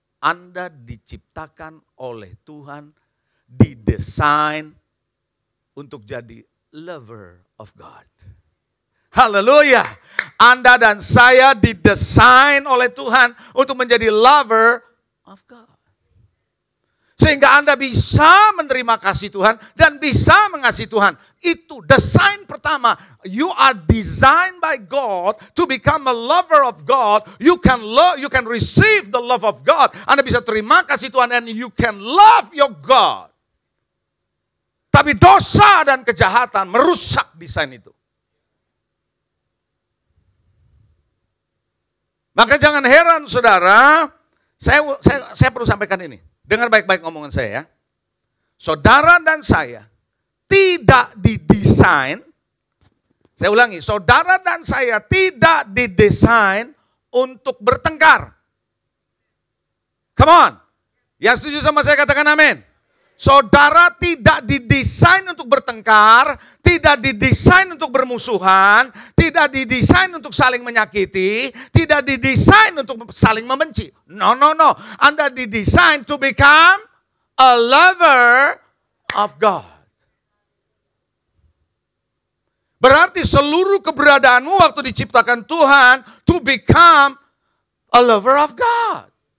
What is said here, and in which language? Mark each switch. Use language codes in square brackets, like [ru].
[id] Anda diciptakan oleh Tuhan, didesain untuk jadi [en] lover of God. [id] Haleluya. Anda dan saya didesain oleh Tuhan untuk menjadi [en] lover of God. [id] Sehingga Anda bisa menerima kasih Tuhan dan bisa mengasihi Tuhan. Itu desain pertama. [en] You are designed by God to become a lover of God. You can receive the love of God. [id] Anda bisa terima kasih Tuhan [en] and you can love your God. [id] Tapi dosa dan kejahatan merusak desain itu. Maka jangan heran saudara, saya perlu sampaikan ini. Dengar baik-baik ngomongan saya ya. Saudara dan saya tidak didesain, saya ulangi, saudara dan saya tidak didesain untuk bertengkar. [en] Come on. [id] Yang setuju sama saya katakan amin. Saudara tidak didesain untuk bertengkar, tidak didesain untuk bermusuhan, tidak didesain untuk saling menyakiti, tidak didesain untuk saling membenci. [en] No. [id] Anda didesain [en] to become a lover of God. [id] Berarti seluruh keberadaanmu waktu diciptakan Tuhan [en] to become a lover of God.